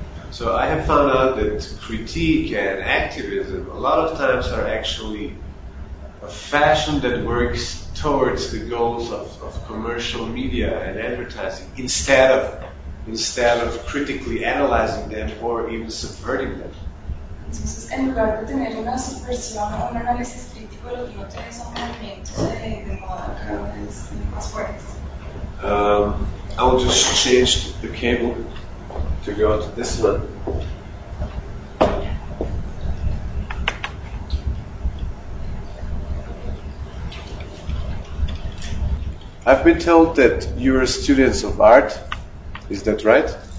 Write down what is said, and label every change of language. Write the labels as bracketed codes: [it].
[en] So I have found out that critique and activism a lot of times are actually a fashion that works towards the goals of commercial media and advertising instead of critically analyzing them or even subverting them. [es] Entonces, en lugar de tener una subversión o un análisis crítico, lo que no tiene son movimientos de moda, más fuertes. [en] I will just change the cable to go to this one. I've been told that you're students of art, is that right?